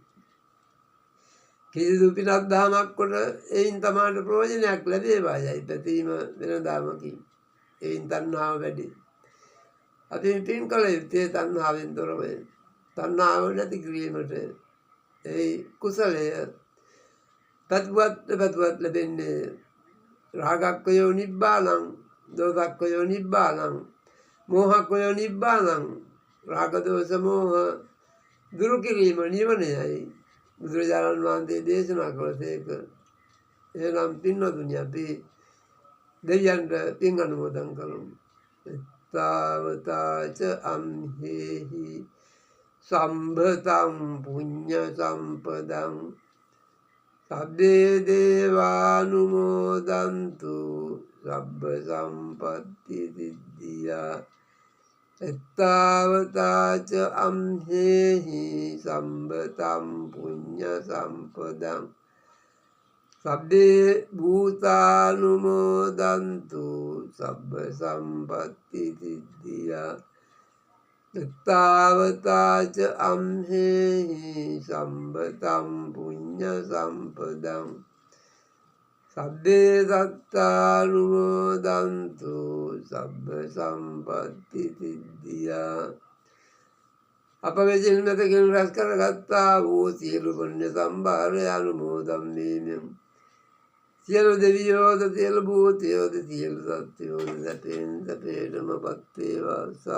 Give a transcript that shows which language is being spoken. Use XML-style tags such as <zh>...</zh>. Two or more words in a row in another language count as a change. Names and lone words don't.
<si>කිසිදු පිනක් දහමක් කොට එයින් තමාට ප්‍රයෝජනයක් ලැබේවා යයි පැතීම වෙනදාමකි. එයින් තණ්හාව වැඩි. අපි පින් කළ යුත්තේ තණ්හාවෙන් තොරවය. තණ්හාව නැති කිරීමට ඒ කුසලය පැතුවත් ලැබෙන්නේ.</si> <pi>රාගක්ඛයෝ නිබ්බානං, දෝසක්ඛයෝ නිබ්බානං, මෝහක්ඛයෝ නිබ්බානං.</pi> <si>රාග දෝෂ මෝහ දුරු කිරීම නිවනයයි බුදුරජාණන් වහන්සේ දේශනා කළසේක. එහෙනම් පින්වතුනි, අපි දෙවියන්ට පින් අනුමෝදන් කරමු.</si> <pi>තාවතාච අම්හෙහි සම්භතං පුඤ්ඤ සම්පදං සබ්බේ දේවානුමෝදන්තු සබ්බ සම්පත්ති සිද්ධියා. එත්තාවතාච අම්හෙහි සම්භතං පුඤ්ඤ සම්පදං සබ්බේ භූතානුමෝදන්තු සබ්බ සම්පත්ති සිද්ධියා. එත්තාවතාච අම්හෙහි සම්භතං පුඤ්ඤ සම්පදං සබ්බේ සත්තානුමෝදන්තු සබ්බ සම්පත්ති සිද්ධියා.</pi> <si>අප විසින් මෙතකින් රැස් කරගත්තා වූ සියලු පුණ්‍ය සම්භාරය අනුමෝදන් වීමෙන් සියලු දෙවියෝද, සියලු භූතයෝද, සියලු සත්වයෝද සැපෙන් සැපේටම පත් වේවා.</si>